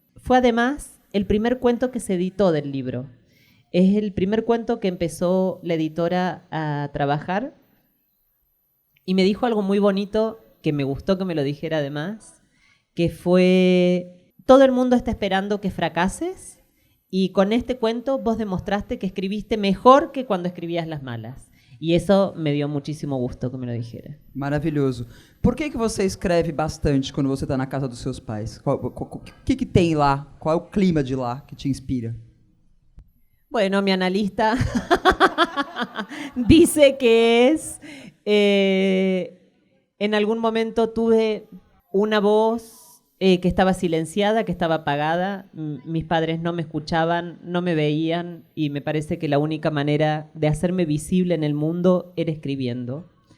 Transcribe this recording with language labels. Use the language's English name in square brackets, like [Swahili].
[Spanish] Fue además el primer cuento que se editó del libro. Es el primer cuento que empezó la editora a trabajar y me dijo algo muy bonito que me gustó que me lo dijera además, que fue, todo el mundo está esperando que fracases y con este cuento vos demostraste que escribiste mejor que cuando escribías Las Malas. [Portuguese] E isso me deu muitíssimo gosto [Spanish] que me lo dijera. [Portuguese] Maravilhoso. Por que você escreve bastante quando você está na casa dos seus pais? O que tem lá? Qual é o clima de lá que te inspira? [Spanish] Bueno, mi analista dice que es, en algún momento tuve una voz que estaba silenciada, que estaba apagada. Mis padres no me escuchaban, no me veían y me parece que la única manera de hacerme visible en el mundo era escribiendo.